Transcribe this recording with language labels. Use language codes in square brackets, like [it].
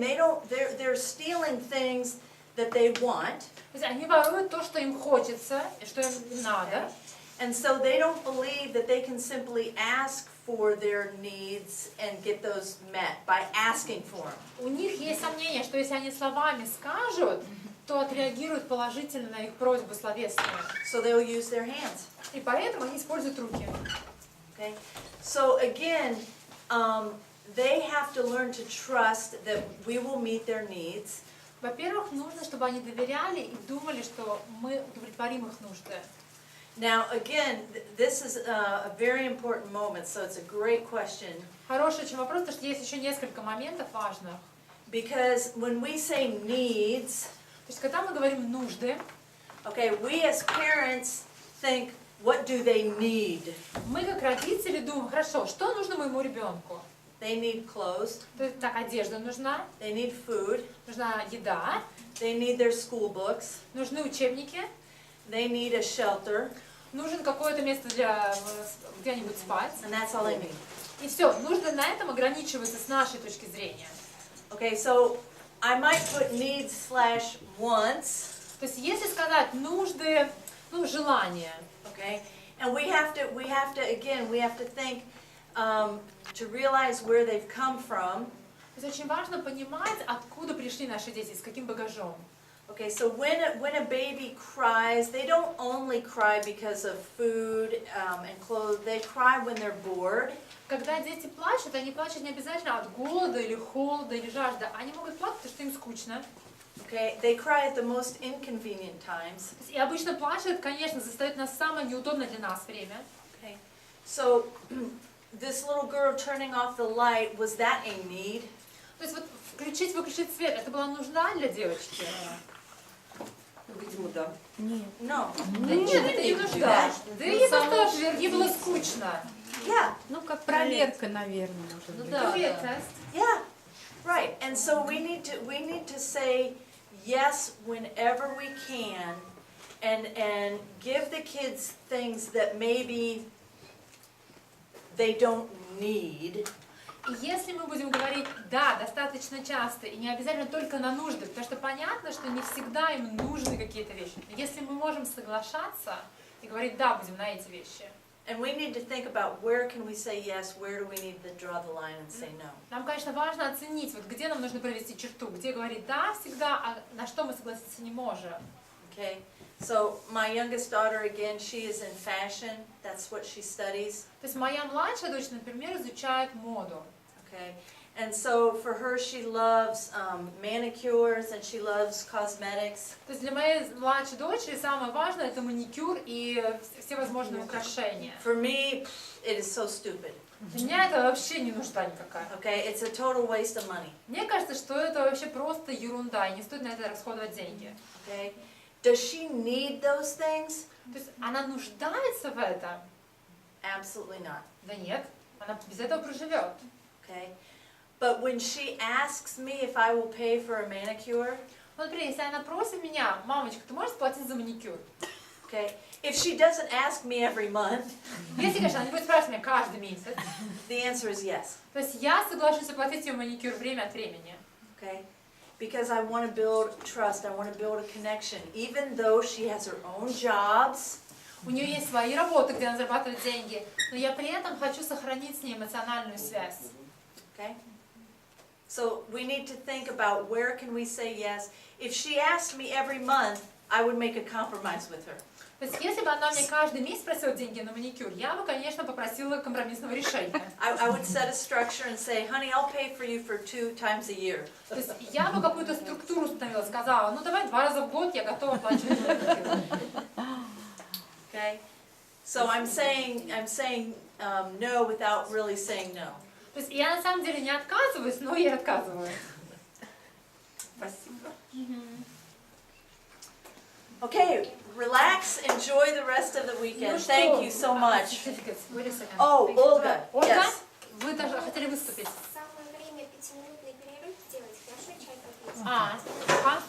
[en] They're stealing things that they want. [ru] То есть они воруют то, что им хочется, и что им надо. [en] And so they don't believe that they can simply ask for their needs and get those met by asking for them. [ru] У них есть сомнение, что если они словами скажут, то отреагируют положительно на их просьбу словесную. [en] So they'll use their hands. [ru] И поэтому они используют руки. [en] Okay? So again, they have to learn to trust that we will meet their needs. [ru] Во-первых, нужно, чтобы они доверяли и думали, что мы удовлетворим их нужды. [en] Now again, this is a very important moment, so it's a great question. [ru] Хороший очень вопрос, потому что есть еще несколько моментов важных. [en] Because when we say needs, [ru] То есть, когда мы говорим нужды, [en] okay, we as parents think, what do they need? [ru] мы как родители думаем, хорошо, что нужно моему ребенку? [en] They need clothes, [ru] То есть, так, одежда нужна, [en] they need food, [ru] нужна еда, [en] they need their school books, [ru] нужны учебники, [en] they need a shelter, [ru] нужен какое-то место для где-нибудь спать. [en] and that's all they need. [ru] И все, нужды на этом ограничиваются с нашей точки зрения. [en] Okay, so I might put needs/wants, [ru] То есть, если сказать нужды, ну, желания, [en] okay, and we have to think to realize where they've come from. [ru] то есть очень важно понимать, откуда пришли наши дети, с каким багажом. [en] Okay, so when a baby cries, they don't only cry because of food and clothes. They cry when they're bored. [ru] Когда дети плачут, они плачут не обязательно от голода или холода или жажды. Они могут плакать, потому что им скучно. [en] Okay, they cry at the most inconvenient times. [ru] И обычно плачут, конечно, застает нас в самое неудобное для нас время. [en] Okay, so this little girl turning off the light, was that a need? [ru] То есть вот включить-выключить свет, это была нужда для девочки? Видимо, да. [en] No. [ru] Да нет, это не нужда. Да ей просто ей было скучно. [en] Yeah, [ru] Ну, как проверка, наверное, может Ну быть. да, Привет, да. тест. [en] yeah, right. And so we need to say yes whenever we can, and give the kids things that maybe they don't need. [ru] И если мы будем говорить «да» достаточно часто, и не обязательно только на нужды, потому что понятно, что не всегда им нужны какие-то вещи. Но если мы можем соглашаться и говорить «да» будем на эти вещи, [en] And we need to think about where can we say yes, where do we need to draw the line and say no. [ru] нам, конечно, важно оценить, вот где нам нужно провести черту, где говорить «да» всегда, а на что мы согласиться не можем. [en] Okay? So my youngest daughter, again, she is in fashion. That's what she studies. [ru] То есть моя младшая дочь, например, изучает моду. [en] Okay? And so for her, she loves manicures and she loves cosmetics. [ru] То есть для моей младшей дочери самое важное это маникюр и все возможные украшения. [en] For me, it is so stupid. [ru] Для меня это вообще не нужда никакая. [en] Okay? It's a total waste of money. [ru] Мне кажется, что это вообще просто ерунда, и не стоит на это расходовать деньги. [en] Okay? Does she need those things? [ru] То есть она нуждается в этом? [en] Absolutely not. [ru] Да нет, она без этого проживет. [en] Okay? But when she asks me if I will pay for a manicure, [ru] Ну, например, если она просит меня, мамочка, ты можешь платить за маникюр? [en] okay, if she doesn't ask me every month, [ru] Если, конечно, она не будет спрашивать меня каждый месяц, [en] the answer is yes. [ru] то есть я соглашусь оплатить ее маникюр время от времени. [en] Okay? Because I want to build trust, I want to build a connection. Even though she has her own jobs, [ru] У нее есть свои работы, где она зарабатывает деньги, но я при этом хочу сохранить с ней эмоциональную связь. [en] okay? So we need to think about where can we say yes. If she asked me every month, I would make a compromise with her. [ru] То есть если бы она мне каждый месяц просила деньги на маникюр, я бы, конечно, попросила компромиссного решения. [en] I would set a structure and say, honey, I'll pay for you for 2 times a year. [ru] То есть я бы какую-то структуру установила, сказала, ну давай 2 раза в год я готова оплачивать маникюр. [en] Okay? So I'm saying no without really saying no. [ru] То есть я на самом деле не отказываюсь, но я отказываю. Спасибо. [en] Okay, relax, enjoy the rest of the weekend. Thank you so much. Oh, Olga, [ru] Ольга, [en] yes. [ru] вы даже хотели выступить. Самое время 5-минутный перерыв сделать. Хорошо, чай попить.